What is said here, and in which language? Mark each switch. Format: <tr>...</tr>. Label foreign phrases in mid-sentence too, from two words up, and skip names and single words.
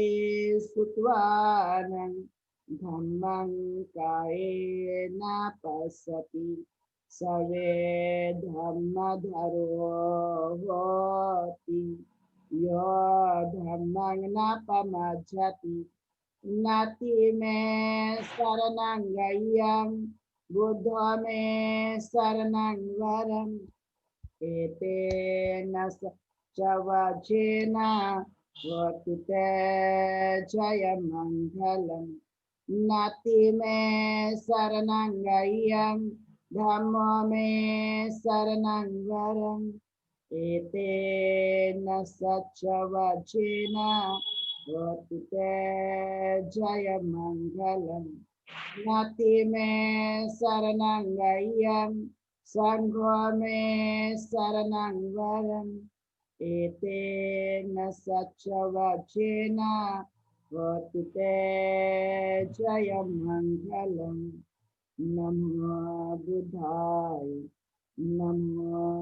<pi>सुत्वानं धम्मं कायेन पश्यति सवे धम्मधरो होति यो धम्मं न पमज्जति नाति में शरणं गय्यं बुद्धो में शरणं वरम् एतेन च वचेन होतु ते जयमङ्गलम् नाति में शरणं गय्यं धम्मो में शरणं वरम् एतेन च वचेन होतु ते जयमङ्गलम् नाति में शरणं गय्यं संघो में शरणं वरम् एतेन च वचेन होतु ते जयमङ्गलम् नमो बुद्धाय नमो</pi>